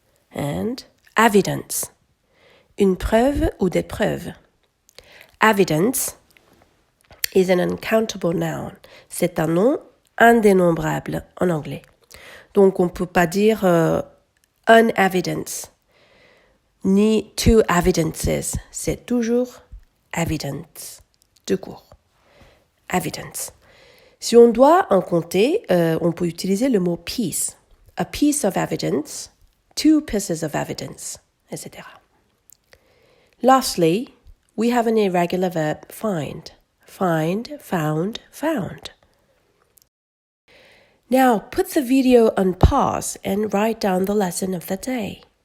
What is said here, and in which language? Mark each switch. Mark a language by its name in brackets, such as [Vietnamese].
[French] And evidence, une preuve ou des preuves. [English] Evidence is an uncountable noun. [French] C'est un nom indénombrable en anglais. Donc, on ne peut pas dire an evidence, ni two evidences. C'est toujours evidence, de cours. Evidence. Si on doit en compter, on peut utiliser le mot piece. [English] A piece of evidence, two pieces of evidence, etc. Lastly, we have an irregular verb find. Find, found, found. Now put the video on pause and write down the lesson of the day.